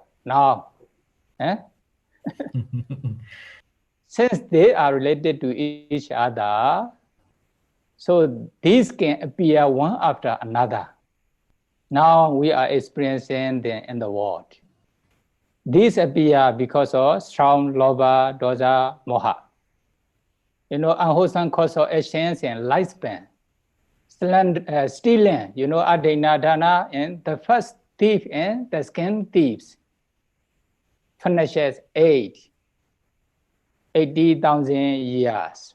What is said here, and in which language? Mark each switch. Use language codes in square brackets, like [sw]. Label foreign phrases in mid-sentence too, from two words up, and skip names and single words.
[en] Now, since they are related to each other, so these can appear one after another. Now we are experiencing them in the world. These appear because of strong [pi] lobha, dosa, moha. [en] Unwholesome cause of actions and lifespan. Stealing, [pi] adena dana, [en] and the first thief and the second thieves finishes 80,000 years.